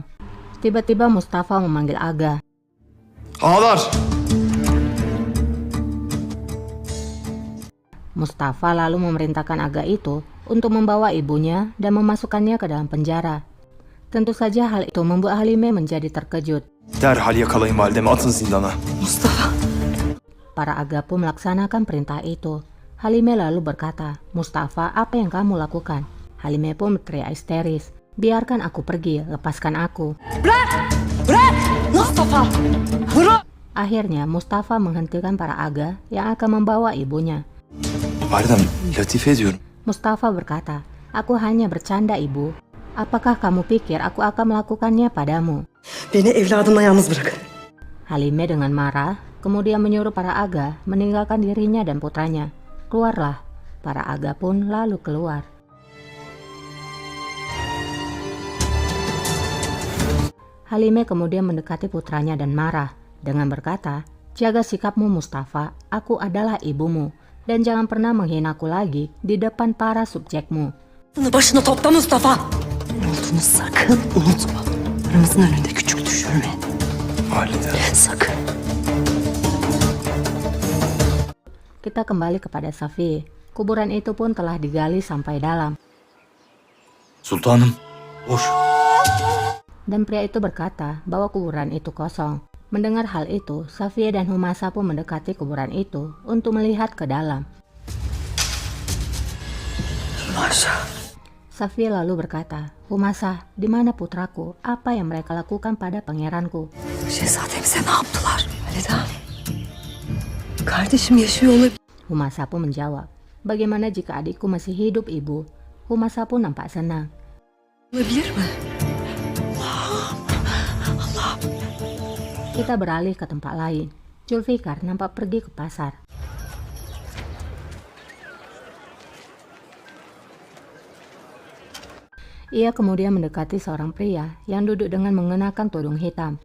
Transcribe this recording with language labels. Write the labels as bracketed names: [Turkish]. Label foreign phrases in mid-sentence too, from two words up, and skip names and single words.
[Indonesian] Tiba-tiba Mustafa memanggil Aga. [Turkish] Ağalar! [Indonesian] Mustafa lalu memerintahkan Aga itu untuk membawa ibunya dan memasukkannya ke dalam penjara. Tentu saja hal itu membuat Halime menjadi terkejut. [Turkish] Derhal yakalayın validemi, atın zindana. Mustafa. [Indonesian] Para Aga pun melaksanakan perintah itu. Halime lalu berkata, Mustafa, apa yang kamu lakukan? Halime pun berteriak histeris, biarkan aku pergi, lepaskan aku. [Turkish] Bırak! Mustafa! Bırak! [Indonesian] Akhirnya Mustafa menghentikan para Aga yang akan membawa ibunya. [Turkish] Validem, latife ediyorum. [Indonesian] Mustafa berkata, aku hanya bercanda, Ibu. Apakah kamu pikir aku akan melakukannya padamu? [Turkish] Beni evladımla yalnız bırakın. [Indonesian] Halime dengan marah, kemudian menyuruh para Aga meninggalkan dirinya dan putranya. Keluarlah. Para Aga pun lalu keluar. Halime kemudian mendekati putranya dan marah dengan berkata, jaga sikapmu Mustafa, aku adalah ibumu. Dan jangan pernah menghinaku lagi di depan para subjekmu. [Turkish] Başını topla Mustafa. Ne olduğunu sakın unutma. Aramızın önünde küçük düşürme. Validem. Sakın. [Indonesian] Kita kembali kepada Safi. Kuburan itu pun telah digali sampai dalam. [Turkish] Sultanım, boş. [Indonesian] Dan pria itu berkata bahwa kuburan itu kosong. Mendengar hal itu, Safiye dan Humasa pun mendekati kuburan itu untuk melihat ke dalam. Humasa. Safiye lalu berkata, Humasa, di mana putraku? Apa yang mereka lakukan pada pangeranku? [Turkish] Şehzademize ne yaptılar? Validem. Kardeşim yaşıyor olabilir. [Indonesian] Humasa pun menjawab, bagaimana jika adikku masih hidup, Ibu? Humasa pun nampak senang. [Turkish] Olabilir mi? [Indonesian] Kita beralih ke tempat lain. Zulfikar nampak pergi ke pasar. Ia kemudian mendekati seorang pria yang duduk dengan mengenakan tudung hitam.